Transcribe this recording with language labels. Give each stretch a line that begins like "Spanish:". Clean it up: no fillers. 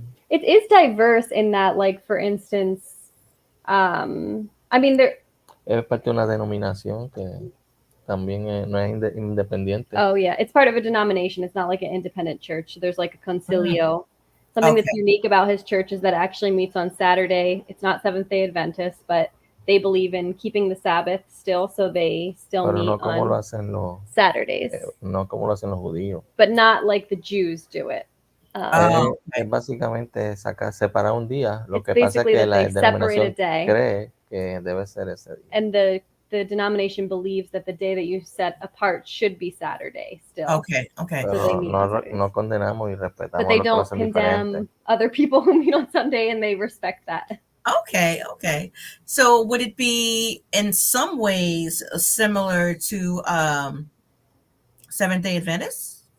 English: It is diverse in that, like, for instance, I mean, there...
Spanish: Es parte de una denominación que también no es independiente.
English: Oh, yeah. It's part of a denomination. It's not like an independent church. There's like a concilio. Something that's unique about his church is that it actually meets on Saturday. It's not Seventh-day Adventist, but they believe in keeping the Sabbath still, so they still meet on Saturdays.
Spanish: No como lo hacen los judíos.
English: But not like the Jews do it.
Spanish: Es básicamente separar un día. Lo que pasa es que la denominación cree que debe ser ese día.
English: And the denomination believes that the day that you set apart should be Saturday still. Okay.
Spanish: So no condenamos y respetamos.
English: But they don't condemn other people who meet on Sunday, and they respect that. Okay. So would it be in some ways similar to Seventh-day Adventists?